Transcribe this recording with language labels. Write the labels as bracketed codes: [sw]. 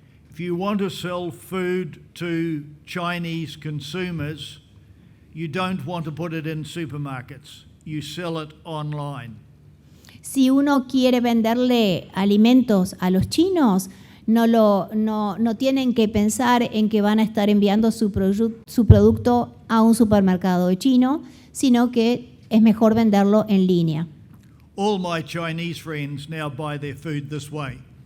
[en] If you want to sell food to Chinese consumers, you don't want to put it in supermarkets. You sell it online. [es] Si uno quiere venderle alimentos a los chinos, no tienen que pensar en que van a estar enviando su producto a un supermercado chino, sino que es mejor venderlo en línea. [en] All my Chinese friends now buy their food this way.